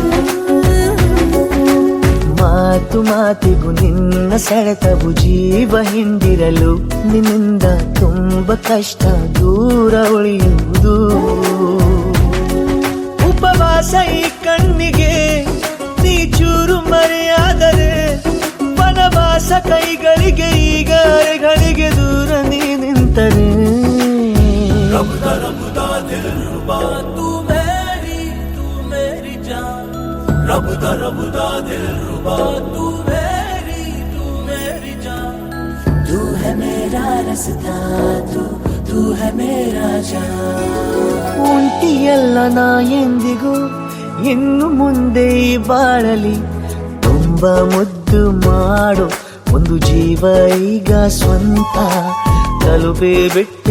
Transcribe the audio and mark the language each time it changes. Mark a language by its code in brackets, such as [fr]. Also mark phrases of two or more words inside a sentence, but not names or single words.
[kn] ಮಾತು ಮಾತಿಗೂ ನಿನ್ನ ಸೆಳೆತವು ಜೀವ ಹಿಂದಿರಲು ನಿನ್ನಿಂದ ತುಂಬ ಕಷ್ಟ ದೂರ ಉಳಿಯುವುದು ಉಪವಾಸ ಈ ಕಣ್ಣಿಗೆ ನೀ ಚೂರು ಮರೆಯಾದರೆ ವನವಾಸ ಕೈಗಳಿಗೆ ಈಗ ಅರೆಗಳಿಗೆ ದೂರ ನೀ ನಿಂತರೆ [hi] तू है मेरा रास्ता तू है मेरा जान [kn] ಒಂಟಿಯಲ್ಲ ನಾ ಎಂದಿಗೂ ಇನ್ನು ಮುಂದೆ ಈ ಬಾಳಲಿ ತುಂಬ ಮುದ್ದು ಮಾಡು ಒಂದು ಜೀವ ಈಗ ಸ್ವಂತ ತಲುಪೇ ಬಿಟ್ಟೆ